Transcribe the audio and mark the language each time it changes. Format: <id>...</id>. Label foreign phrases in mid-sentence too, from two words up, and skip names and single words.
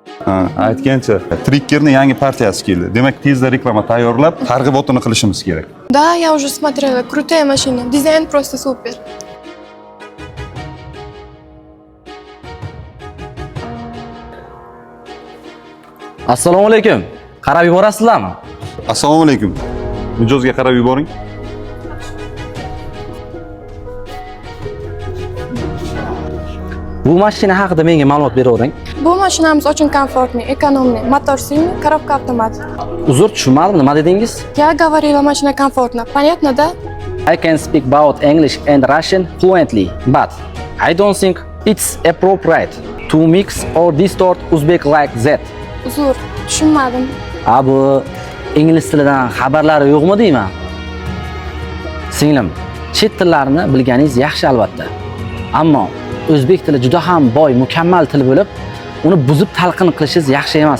<uz>Aytgancha, Tricker'ning yangi partiyasi keldi. Demak, tezda reklama tayyorlab, targ'ibotini qilishimiz kerak.</uz> <ru>Да, я уже смотрела. Крутая машина. Дизайн просто супер.</ru> <uz>Assalomu alaykum. Qarab yuborasizlarmi? Assalomu alaykum. Mijozga qarab yuboring. Bu mashina haqida menga ma'lumot beravering. Bu mashinamiz</uz> <ru>очень комфортный, экономный. Мотор сильный, коробка автомат.</ru> <uz>Uzr, tushunmadim, nima dedingiz?</uz> <ru>Я говорила, машина комфортна. Понятно, да?</ru> <en>I can speak both English and Russian fluently, but I don't think it's appropriate to mix or distort Uzbek like that.</en> <uz>Uzr, tushunmadim. Bu ingliz tilidan xabarlari yo'qmi deyman? Singlim, chet tillarini bilganingiz yaxshi albatta. Ammo o'zbek tili juda ham boy, mukammal til bo'lib, uni buzib talqin qilishingiz yaxshi emas.</uz>